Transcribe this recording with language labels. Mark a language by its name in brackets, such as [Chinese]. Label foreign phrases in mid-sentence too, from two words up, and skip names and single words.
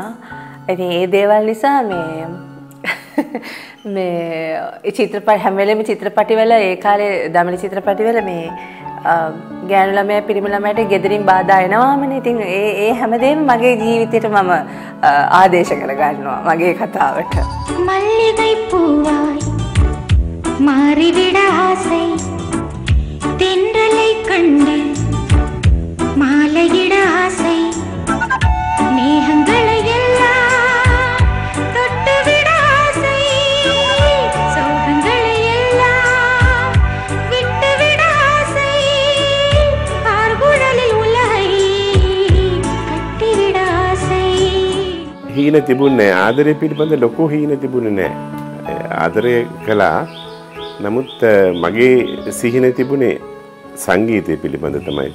[Sinhala] ඉතින් ඒ දේවල් නිසා මේ චිත්‍රපට හැම වෙලෙම චිත්‍රපටිවල ඒ කාලේ දමිළ චිත්‍රපටිවල මේ ගෑනු ළමයා පිරිමි ළමයාට ගෙදරින් බාධා එනවාමනේ. ඉතින් ඒ හැමදේම මගේ ජීවිතේට මම ආදේශ කරගන්නවා මගේ කතාවට. [Tamil] மல்லிகை பூவாய் மாறிவிட ஆசை தென்றலை கண்டு மாலையிட ஆசை மேகங்களை எல்லாம் தொட்டுவிட ஆசை சோகங்களை எல்லாம் விட்டுவிட ஆசை ஆர்குழலில் உலகை கட்டிவிட ஆசை. [Sinhala] හීන තිබුණේ නැහැ. ආදරය පිළිබඳ ලොකු හීන තිබුණේ නැහැ. ආදරය කළා. නමුත් මගේ සිහින තිබුණේ සංගීතය පිළිබඳ තමයි.